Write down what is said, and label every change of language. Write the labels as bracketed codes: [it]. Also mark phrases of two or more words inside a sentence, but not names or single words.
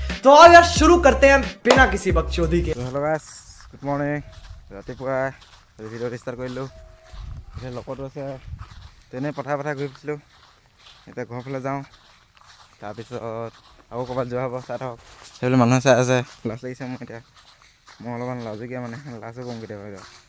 [hi] तो आज यार शुरू करते हैं बिना किसी बकचोदी के। [en] hello guys, good morning. [as] ৰাতিপুৱা ভিডিঅ' ষ্টাৰ্ট কৰিলোঁ। এতিয়া লগতো আছে, তেনেই পথাৰে ঘূৰি ফুৰিছিলোঁ। এতিয়া ঘৰৰ ফালে যাওঁ, তাৰপিছত আকৌ ক'ৰবাত যোৱা হ'ব। চাই থাকক, সেইবিলাক মানুহে চাই আছে। লাজ লাগিছে মোৰ এতিয়া, মই অলপমান লাজুকীয়া মানে, লাজো কম কেতিয়াবা এতিয়া।